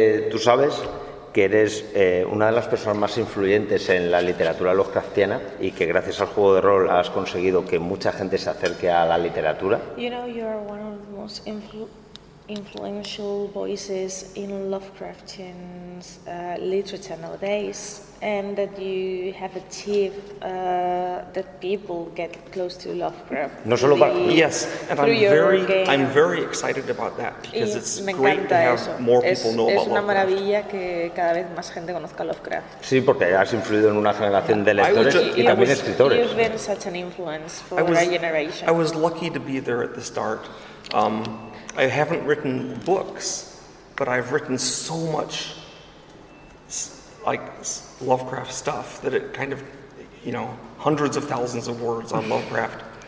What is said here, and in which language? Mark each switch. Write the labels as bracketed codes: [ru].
[es] Tú sabes que eres una de las personas más influyentes en la literatura Lovecraftiana y que gracias al juego de rol has conseguido que mucha gente se acerque a la literatura. [en] You know, you are one of the most influential voices in Lovecraftian literature nowadays, and that you have achieved that people get close to Lovecraft. [es] No solo [en] yes, and I'm very excited about that because it's great to have more people know about Lovecraft. [es] Es una maravilla que cada vez más gente conozca Lovecraft. Sí, porque has influido en una generación de lectores y también escritores. [en] You've been such an influence for our generation. I was lucky to be there at the start. I haven't written books, but I've written so much Lovecraft stuff that it kind of, hundreds of thousands of words on Lovecraft.